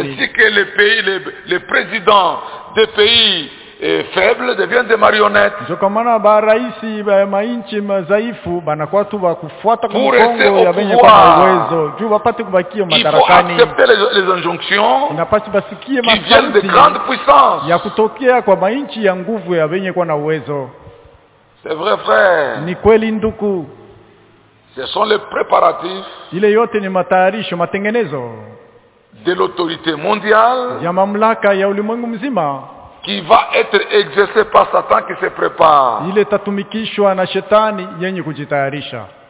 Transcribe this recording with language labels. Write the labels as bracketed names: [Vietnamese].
[French] C'est ainsi que les pays, les présidents des pays faibles deviennent des marionnettes. [Swahili] Ndio kwa maana ba raisi ba mainchi mazaifu banakuwa tu ba kufuata mkongo ya benye kuwa na uwezo. Juu wapate kubakia madarakani. [French] Il faut accepter les injonctions. [Swahili] Inapashi basikie masharti. [French] Qui viennent des grandes puissances. [Swahili] Ya kutokea kwa mainchi ya nguvu ya benye kuwa na uwezo. [French] C'est vrai frère. [Swahili] Ni kweli nduku. [French] Ce sont les préparatifs. [Swahili] Ile yote ni matayarisho matengenezo. [French] De l'autorité mondiale. [Swahili] Ya mamlaka ya ulimwengu mzima. [French] Qui va être exercé par Satan qui se prépare. [Swahili] Il est tatumikishwa na shetani yenye kujitayarisha.